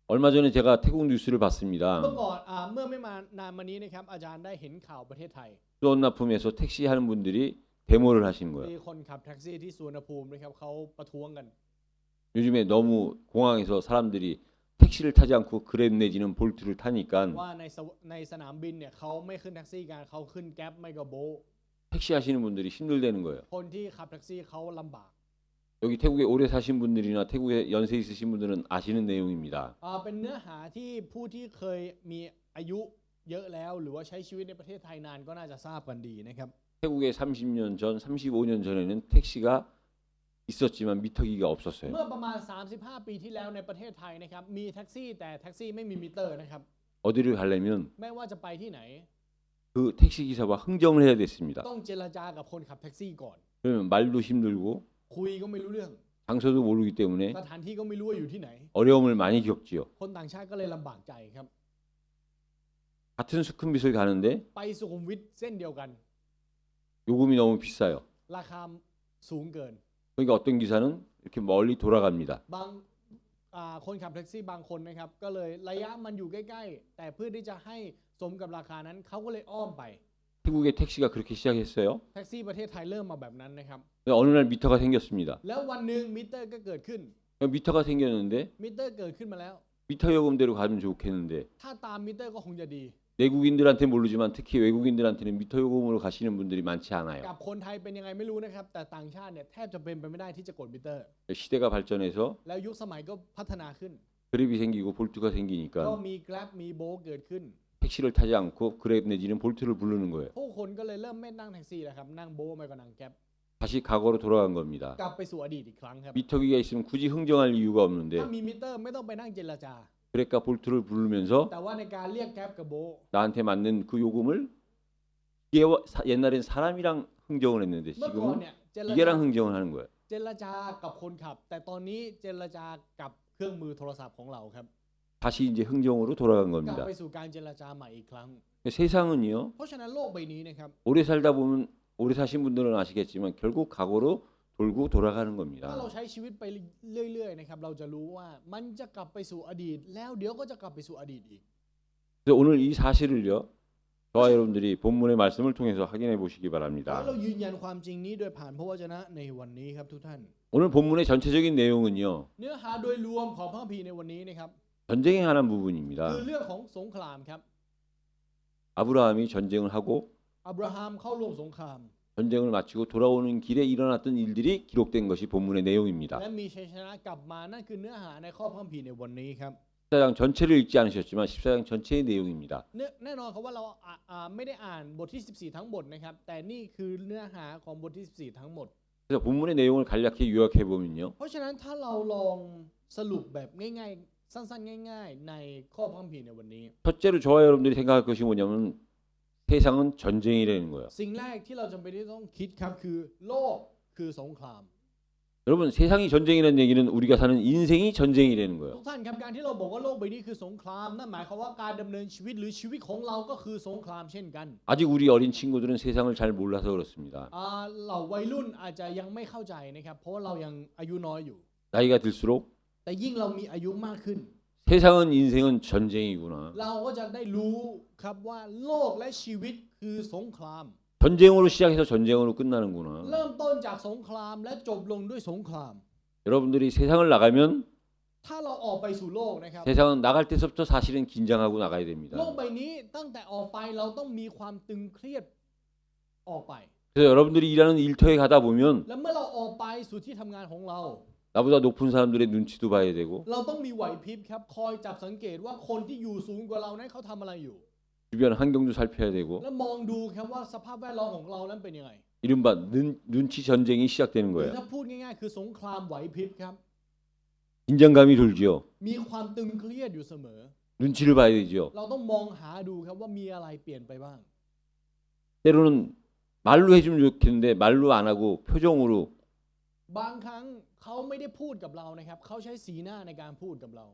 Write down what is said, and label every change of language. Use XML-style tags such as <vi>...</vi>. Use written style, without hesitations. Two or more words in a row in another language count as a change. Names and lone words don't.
<ko>얼마 전에 제가 태국 뉴스를</ko> <th>เมื่อ</th> <ko>봤습니다.</ko> <th>ก่อนเมื่อไม่มานานมานี้นะครับอาจารย์ได้เห็นข่าวประเทศไทย</th> <ko>수원 납품에서 택시 하는 분들이 데모를 하시는</ko> <th>มี</th> <ko>거예요.</ko> <th>คนขับแท็กซี่ที่สุวรรณภูมินะครับเขาประท้วงกัน</th> <ko>요즘에 너무 공항에서 사람들이 택시를 타지 않고 그랩 내지는 볼트를 타니까</ko> <th>ว่าในสนามบินเนี่ยเขาไม่ขึ้นแท็กซี่กันเขาขึ้นแก๊ปไม่ก็โบท</th> <ko>택시 하시는 분들이 힘들다는 거예요.</ko> <th>คนที่ขับแท็กซี่เขาลำบาก</th> <ko>여기 태국에 오래 사신 분들이나 태국에 연세 있으신 분들은 아시는 내용입니다.</ko> <th>เป็นเนื้อหาที่ผู้ที่เคยมีอายุเยอะแล้วหรือว่าใช้ชีวิตในประเทศไทยนานก็น่าจะทราบกันดีนะครับ</th> <ko>태국에 30년 전, 35년 전에는 택시가 있었지만 미터기가 없었어요.</ko> <th>เมื่อประมาณ 35 ปีที่แล้วในประเทศไทยนะครับมีแท็กซี่แต่แท็กซี่ไม่มีมิเตอร์นะครับ</th> <ko>어디를 가려면</ko> <th>ไม่ว่าจะไปที่ไหน</th> <ko>그 택시 기사와 흥정을 해야 됐습니다.</ko> <th>ต้องเจรจากับคนขับแท็กซี่ก่อน</th> <ko>그러면 말도 힘들고</ko> <th>คุยก็ไม่รู้เรื่อง</th> <ko>장소도 모르기 때문에</ko> <th>สถานที่ก็ไม่รู้ว่าอยู่ที่ไหน</th> <ko>어려움을 많이 겪지요.</ko> <th>คนต่างชาติก็เลยลำบากใจครับ</th> <ko>같은 수쿰빗을 가는데</ko> <th>ไปสุขุมวิทเส้นเดียวกัน</th> <ko>요금이 너무 비싸요.</ko> <th>ราคาสูงเกิน</th> <ko>그러니까 어떤 기사는 이렇게 멀리 돌아갑니다.</ko> <th>บางคนขับแท็กซี่บางคนนะครับก็เลยระยะมันอยู่ใกล้ๆแต่เพื่อที่จะให้สมกับราคานั้นเขาก็เลยอ้อมไป</th> <ko>태국의 택시가 그렇게 시작했어요.</ko> <th>แท็กซี่ประเทศไทยเริ่มมาแบบนั้นนะครับ</th> <ko>어느 날 미터가 생겼습니다.</ko> <th>แล้ววันหนึ่งมิเตอร์ก็เกิดขึ้น</th> <ko>미터가 생겼는데</ko> <th>มิเตอร์เกิดขึ้นมาแล้ว</th> <ko>미터 요금대로 가면 좋겠는데</ko> <th>ถ้าตามมิเตอร์ก็คงจะดี</th> <ko>내국인들한테 모르지만 특히 외국인들한테는 미터 요금으로 가시는 분들이 많지 않아요.</ko> <th>กับคนไทยเป็นยังไงไม่รู้นะครับแต่ต่างชาติเนี่ยแทบจะเป็นไปไม่ได้ที่จะกดมิเตอร์</th> <ko>시대가 발전해서</ko> <th>แล้วยุคสมัยก็พัฒนาขึ้น</th> <ko>그랩이 생기고 볼트가</ko> <th>ก็</th> <ko>생기니까</ko> <th>มี Grab มีโบเกิดขึ้น</th> <ko>택시를 타지 않고 그랩 내지는 볼트를 부르는 거예요.</ko> <th>ผู้คนก็เลยเริ่มไม่นั่งแท็กซี่แล้วครับนั่งโบไม่ก็นั่งแก๊ป</th> <ko>다시 과거로 돌아간 겁니다.</ko> <th>กลับไปสู่อดีตอีกครั้งครับ</th> <ko>미터기가 있으면 굳이 흥정할 이유가</ko> <th>ถ้า</th> <ko>없는데</ko> <th>มีมิเตอร์ไม่ต้องไปนั่งเจรจา</th> <ko>그랩과 볼트를 부르면서</ko> <th>แต่ว่าในการเรียกแก๊ปกับโบ</th> <ko>나한테 맞는 그 요금을 옛날엔 사람이랑 흥정을 했는데</ko> <th>เมื่อก่อน</th> <ko>지금은</ko> <th>เนี่ยเจรจา</th> <ko>기계랑 흥정을 하는 거예요.</ko> <th>เจรจากับคนขับ แต่ตอนนี้เจรจากับเครื่องมือโทรศัพท์ของเราครับ</th> <ko>다시 이제 흥정으로 돌아간</ko> <th>กลับ</th> <ko>겁니다.</ko> <th>ไปสู่การเจรจาใหม่อีกครั้ง</th> <ko>세상은요.</ko> <th>เพราะฉะนั้นโลกใบนี้นะครับ</th> <ko>오래 살다 보면 오래 사신 분들은 아시겠지만 결국 과거로 돌고 돌아가는</ko> <th>ถ้า</th> <ko>겁니다.</ko> <th>เราใช้ชีวิตไปเรื่อยๆนะครับเราจะรู้ว่ามันจะกลับไปสู่อดีต แล้วเดี๋ยวก็จะกลับไปสู่อดีตอีก</th> <ko>그래서 오늘 이 사실을요. 저와 여러분들이 본문의 말씀을 통해서 확인해 보시기</ko> <th>ขอให้</th> <ko>바랍니다.</ko> <th>เรายืนยันความจริงนี้โดยผ่านพระวจนะในวันนี้ครับทุกท่าน</th> <ko>오늘 본문의 전체적인 내용은요.</ko> <th>เนื้อหาโดยรวมของพระคัมภีร์ในวันนี้นะครับ</th> <ko>전쟁에 관한</ko> <th>คือ</th> <ko>부분입니다.</ko> <th>เรื่องของสงครามครับ</th> <ko>아브라함이 전쟁을 하고</ko> <th>อับราฮัมเข้าร่วมสงคราม</th> <ko>전쟁을 마치고 돌아오는 길에 일어났던 일들이 기록된 것이 본문의 내용입니다.</ko> <th>และมีชัยชนะกลับมานั่นคือเนื้อหาในข้อพระคัมภีร์ในวันนี้ครับ</th> <ko>14장 전체를 읽지 않으셨지만 14장 전체의 내용입니다.</ko> <th>แน่นอนครับว่าเราไม่ได้อ่านบทที่ 14 ทั้งหมดนะครับแต่นี่คือเนื้อหาของบทที่ 14 ทั้งหมด</th> <ko>그래서 본문의 내용을 간략히 요약해 보면요.</ko> <th>เพราะฉะนั้นถ้าเราลองสรุปแบบง่ายๆสั้นๆง่ายๆในข้อพระคัมภีร์ในวันนี้</th> <ko>첫째로 저와 여러분들이 생각할 것이 뭐냐면 세상은 전쟁이라는 거예요.</ko> <th>สิ่งแรกที่เราจำเป็นที่ต้องคิดครับคือโลกคือสงคราม</th> <ko>여러분 세상이 전쟁이라는 얘기는 우리가 사는 인생이 전쟁이라는</ko> <th>ทุ</th> <ko>거예요.</ko> <th>กท่านครับการที่เราบอกว่าโลกใบนี้คือสงครามนั่นหมายความว่าการดำเนินชีวิตหรือชีวิตของเราก็คือสงครามเช่นกัน</th> <ko>아직 우리 어린 친구들은 세상을 잘 몰라서 그렇습니다.</ko> <th>เหล่าวัยรุ่นอาจจะยังไม่เข้าใจนะครับเพราะว่าเรายังอายุน้อยอยู่</th> <ko>나이가 들수록</ko> <th>แต่ยิ่งเรามีอายุมากขึ้น</th> <ko>세상은 인생은 전쟁이구나.</ko> <th>เราก็จะได้รู้ครับว่าโลกและชีวิตคือสงคราม</th> <ko>전쟁으로 시작해서 전쟁으로 끝나는구나.</ko> <th>เริ่มต้นจากสงครามและจบลงด้วยสงคราม</th> <ko>여러분들이 세상을 나가면</ko> <th>ถ้าเราออกไปสู่โลกนะครับ</th> <ko>세상은 나갈 때서부터 사실은 긴장하고 나가야 됩니다.</ko> <th>โลกใบนี้ตั้งแต่ออกไปเราต้องมีความตึงเครียดออกไป</th> <ko>그래서 여러분들이 일하는 일터에 가다 보면</ko> <th>แล้วเมื่อเราออกไปสู่ที่ทำงานของเรา</th> <ko>나보다 높은 사람들의 눈치도 봐야 되고</ko> <th>เราต้องมีไหวพริบครับคอยจับสังเกตว่าคนที่อยู่สูงกว่าเรานั้นเขาทำอะไรอยู่</th> <ko>주변 환경도 살펴야 되고</ko> <th>แล้วมองดูครับว่าสภาพแวดล้อมของเรานั้นเป็นยังไง</th> <ko>이른바 눈치 전쟁이 시작되는</ko> <th>หรือ</th> <ko>거예요.</ko> <th>ถ้าพูดง่ายๆคือสงครามไหวพริบครับ</th> <ko>긴장감이 돌지요.</ko> <th>มีความตึงเครียดอยู่เสมอ</th> <ko>눈치를 봐야 되지요.</ko> <th>เราต้องมองหาดูครับว่ามีอะไรเปลี่ยนไปบ้าง</th> <ko>때로는 말로 해주면 좋겠는데 말로 안 하고 표정으로</ko> <th>บางครั้งเขาไม่ได้พูดกับเรานะครับเขาใช้สีหน้าในการพูดกับเรา</th>